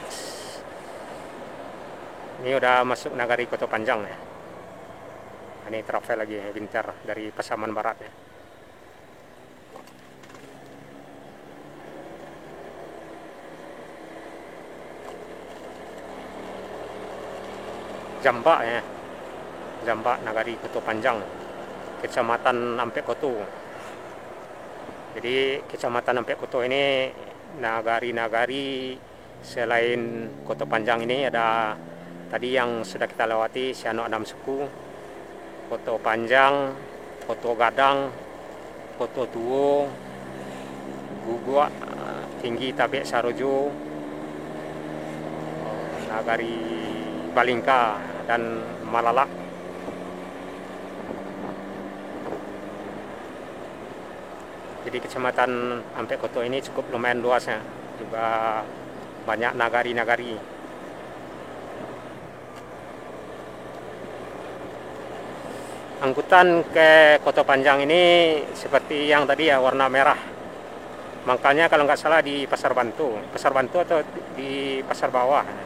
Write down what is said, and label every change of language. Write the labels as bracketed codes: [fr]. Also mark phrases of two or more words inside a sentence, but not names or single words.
[id] Ini udah masuk Nagari Koto Panjang ya. Ini travel lagi Binter dari Pasaman Barat ya. Jambak ya. Jambak Nagari Koto Panjang. Kecamatan Ampek Koto. Jadi Kecamatan Ampek Koto ini nagari-nagari selain Koto Panjang ini ada tadi yang sudah kita lewati Siano 6 suku, Koto Panjang, Koto Gadang, Koto Tuo, Gugua, Tinggi Tabek Sarojo, Nagari Balingka dan Malalak. Jadi Kecamatan Ampek Koto ini cukup lumayan luas ya, juga banyak nagari-nagari. Angkutan ke Koto Panjang ini seperti yang tadi ya, warna merah. Makanya kalau nggak salah di Pasar Bantu atau di Pasar Bawah.